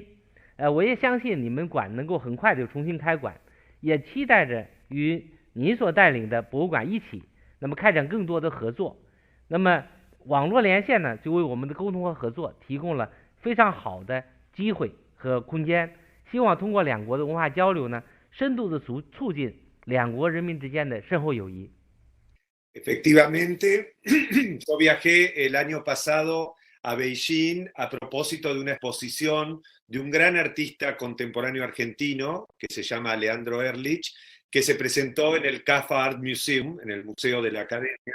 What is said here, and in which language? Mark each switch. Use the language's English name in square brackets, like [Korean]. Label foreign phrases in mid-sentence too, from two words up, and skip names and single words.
[Chinese] 我也相信你们馆能够很快的重新开馆，也期待着与您所带领的博物馆一起，那么开展更多的合作。那么网络连线呢，就为我们的沟通和合作提供了非常好的机会和空间。希望通过2国的文化交流呢，深度的促进2国人民之间的深厚友谊。 [Spanish] Efectivamente, yo viajé el año pasado a Beijing a propósito de una exposición de un gran artista contemporáneo argentino que se llama Leandro Ehrlich, que se presentó en el CAFA Art Museum, en el Museo de la Academia.